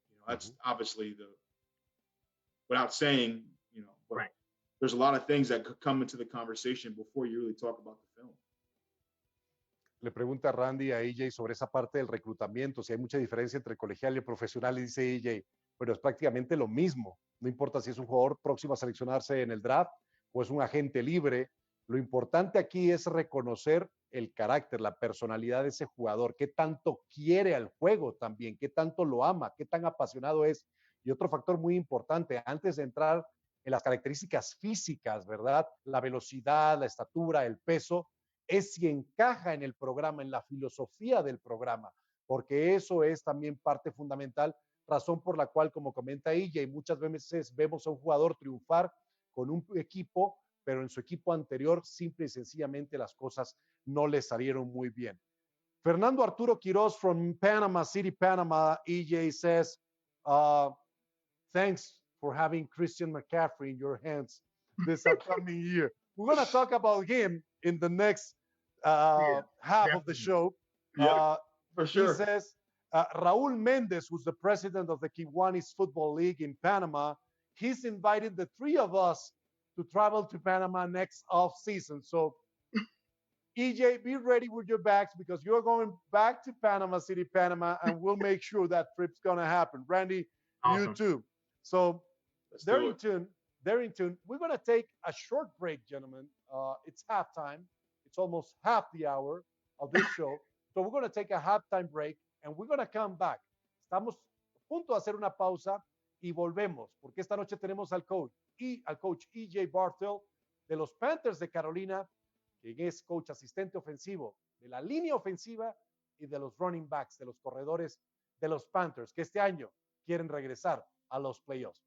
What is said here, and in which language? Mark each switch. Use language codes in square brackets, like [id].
[en] That's obviously without saying, but right. There's a lot of things that could come into the conversation before you really talk about the film. [es] Le pregunta Randy a EJ sobre esa parte del reclutamiento, si hay mucha diferencia entre colegial y profesional, y dice EJ, pero es prácticamente lo mismo. No importa si es un jugador próximo a seleccionarse en el draft o es un agente libre. Lo importante aquí es reconocer el carácter, la personalidad de ese jugador, qué tanto quiere al juego también, qué tanto lo ama, qué tan apasionado es. Y otro factor muy importante, antes de entrar en las características físicas, ¿verdad? La velocidad, la estatura, el peso, es si encaja en el programa, en la filosofía del programa, porque eso es también parte fundamental, razón por la cual, como comenta EJ, muchas veces vemos a un jugador triunfar con un equipo, pero en su equipo anterior simple y sencillamente las cosas no le salieron muy bien. [en] Fernando Arturo Quiroz from Panama City, Panama, EJ says, thanks for having Christian McCaffrey in your hands this upcoming year. We're going to talk about him in the next half of the show. For sure. He says, Raul Mendez, who's the president of the Kiwanis Football League in Panama, he's invited the three of us to travel to Panama next off season. So EJ, be ready with your bags because you're going back to Panama City, Panama, and we'll make sure that trip's going to happen. Randy, awesome. You too. So they're in tune. We're going to take a short break, gentlemen. It's halftime. It's almost half the hour of this show. So we're going to take a halftime break and we're going to come back. [es] Estamos a punto de hacer una pausa y volvemos porque esta noche tenemos al coach EJ Barthel de los Panthers de Carolina, quien es coach asistente ofensivo de la línea ofensiva y de los running backs, de los corredores de los Panthers, que este año quieren regresar a los playoffs.